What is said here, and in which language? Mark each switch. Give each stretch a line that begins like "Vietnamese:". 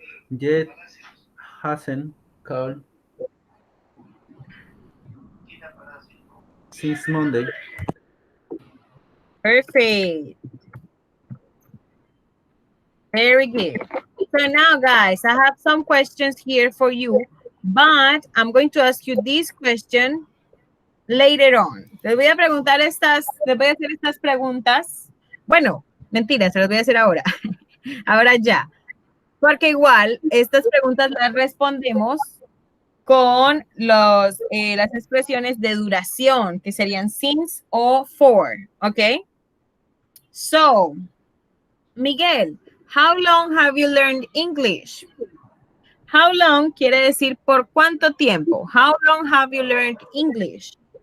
English: Yet hasn't called since Monday. Perfect. Very good. So now, guys, I have some questions here for you, but I'm going to ask you this question later on.
Spanish: Les voy a preguntar les voy a hacer estas preguntas. Bueno, mentira, se las voy a hacer ahora. Ahora ya. Porque igual, estas preguntas las respondemos con las expresiones de duración, que serían since o for, ¿ok?
English: So, Miguel, how long have you learned English? How long
Spanish: quiere decir por cuánto tiempo.
English: How long have you learned English?